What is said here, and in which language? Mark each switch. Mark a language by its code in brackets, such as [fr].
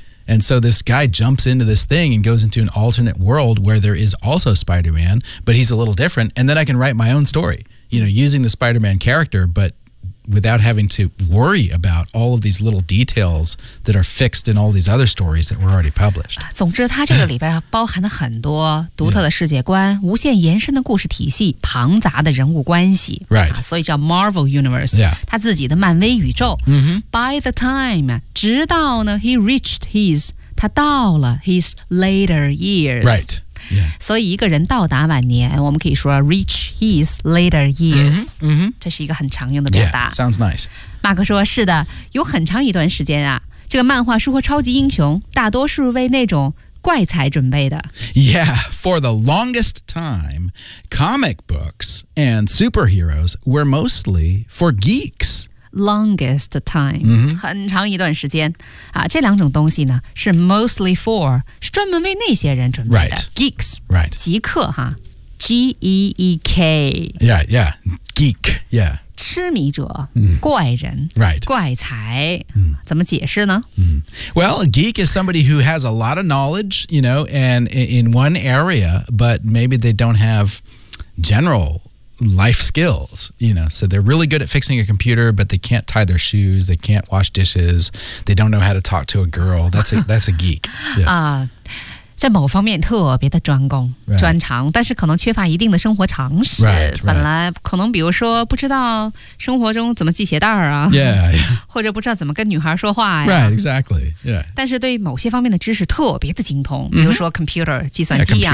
[en] And so this guy jumps into this thing and goes into an alternate world where there is also Spider-Man, but he's a little different. And then I can write my own story, you know, using the Spider-Man character, but without having to worry about all of these little details that are fixed in all these other stories that were already published. [zh] 总之它这个里边包含了很多独特的世界观、无限延伸的故事体系、庞杂的人物关系。 [en] Right. [zh] 所以叫 Marvel Universe. [en] Yeah. [zh] 它自己的漫威宇宙。 Mm-hmm. [en] By the time, [zh] 直到呢 [en] he reached his, [zh] 他到了 [en] his later years. Right. Yeah. [zh] 所以一个人到达晚年我们可以说 [en] reach his later years. Mm-hmm. Mm-hmm. [zh] 这是一个很常用的表达。 [en] Yeah, sounds nice. [zh] 马克说是的有很长一段时间啊这个漫画书和超级英雄大多数为那种怪才准备的。 [en] Yeah, for the longest time, comic books and superheroes were mostly for geeks. [zh] Longest time、很长一段时间、啊、这两种东西呢是 [en] mostly for, [zh] 是专门为那些人准备的。 [en] Right. Geeks. Right. [zh] 极客哈。G-E-E-K. [en] Yeah, yeah. Geek, yeah. [zh] 痴迷者、怪人、 [en] right. [zh] 怪才、怎么解释呢、 [en] Well, a geek is somebody who has a lot of knowledge, you know, and in one area, but maybe they don't have general life skills, you know. So they're really good at fixing a computer, but they can't tie their shoes, they can't wash dishes, they don't know how to talk to a girl. That's a geek. [zh] Yeah. 在某方面特别的专攻、 [en] right. [zh] 专长但是可能缺乏一定的生活常识 [en] right, right. [zh] 本来可能比如说不知道生活中怎么系鞋带啊 [en] yeah, yeah. [zh] 或者不知道怎么跟女孩说话呀 [en] right, exactly.、Yeah. [zh] 但是对某些方面的知识特别的精通比如说 computer、计算机啊